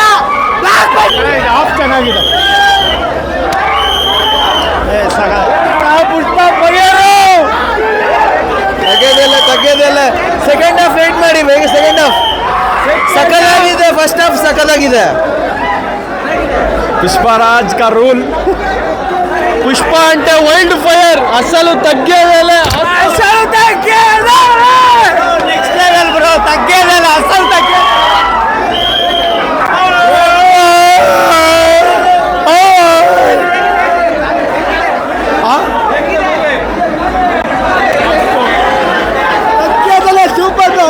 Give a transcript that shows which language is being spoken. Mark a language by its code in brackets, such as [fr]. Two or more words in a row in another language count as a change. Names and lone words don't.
[kn] ಆಫ್ ಚೆನ್ನಾಗಿದೆ. ಪುಷ್ಪ ತಗ್ಗೇದಿಲ್ಲ. [en] second half wait [kn] ಮಾಡಿ. ಬೇಗ [en] second half [kn] ಸಕಲಾಗಿದೆ, [en] first half [kn] ಸಕಲಾಗಿದೆ. [te] పుష్పరాజ్ కా రూల్. పుష్ప అంటే [en] wild fire. [te] అసలు తగ్గేదేలే. [en] next level bro. [te] తగ్గేదేలే, అసలు తగ్గేది. [en] super bro.